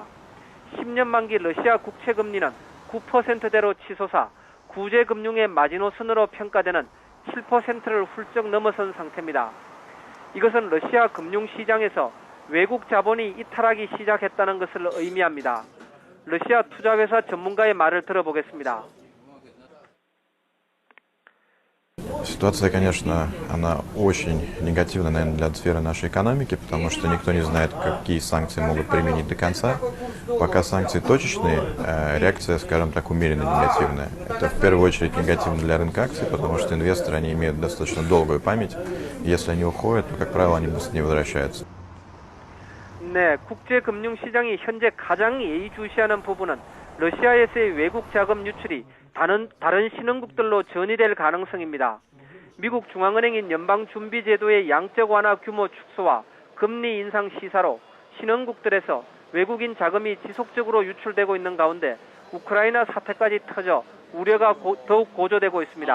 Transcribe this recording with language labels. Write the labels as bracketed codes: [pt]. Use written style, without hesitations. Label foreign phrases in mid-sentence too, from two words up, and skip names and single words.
[ko] 10년 만기 러시아 국채금리는 9%대로 치솟아 구제금융의 마지노선으로 평가되는 7%를 훌쩍 넘어선 상태입니다. 이것은 러시아 금융시장에서 외국 자본이 이탈하기 시작했다는 것을 의미합니다. 러시아 투자회사 전문가의 말을 들어보겠습니다. [ru] Ситуация, конечно, она очень негативна, наверное, для сферы нашей экономики, потому что никто не знает, какие санкции могут применить до конца. Пока санкции точечные, реакция, скажем так, умеренно негативная. Это в первую очередь негативно для рынка акций, потому что инвесторы, они имеют достаточно долгую память. Если они уходят, то, как правило, они быстро не возвращаются. [ko] 네, 국제금융시장이 현재 가장 예의주시하는 부분은 러시아에서의 외국 자금 유출이 다른 신흥국들로 전이될 가능성입니다. 미국 중앙은행인 연방준비제도의 양적 완화 규모 축소와 금리 인상 시사로 신흥국들에서 외국인 자금이 지속적으로 유출되고 있는 가운데 우크라이나 사태까지 터져 우려가 더욱 고조되고 있습니다.